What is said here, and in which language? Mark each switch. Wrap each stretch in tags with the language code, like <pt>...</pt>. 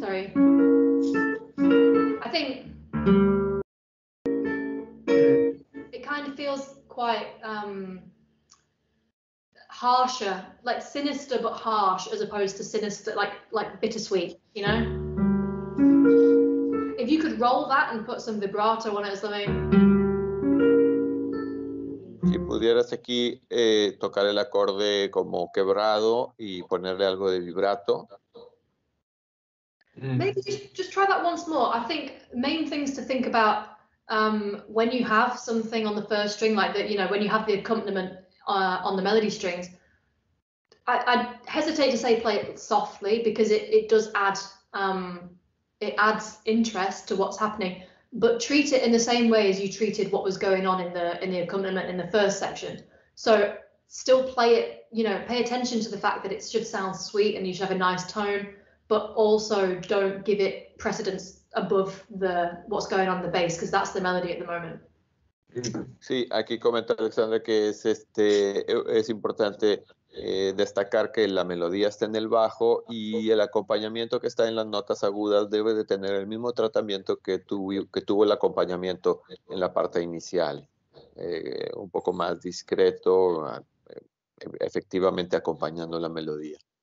<en>Sorry. I think it kind of feels quite harsher, like sinister but harsh, as opposed to sinister, like bittersweet, you know? If you could roll that and put some vibrato on it or something.</en> <es>Si pudieras aquí tocar el acorde como quebrado y ponerle algo de vibrato.</es> <en>Maybe just try that once more. I think main things to think about when you have something on the first string, like that, you know, when you have the accompaniment on the melody strings, I hesitate to say play it softly, because it does add it adds interest to what's happening, but treat it in the same way as you treated what was going on in the accompaniment in the first section. So still play it, you know, pay attention to the fact that it should sound sweet and you should have a nice tone, but also don't give it precedence above what's going on in the bass, because that's the melody at the moment.</en> <es>Sí, aquí comenta Alexandra que es importante destacar que la melodía está en el bajo y el acompañamiento que está en las notas agudas debe de tener el mismo tratamiento que tuvo el acompañamiento en la parte inicial, un poco más discreto, efectivamente acompañando la melodía.</es>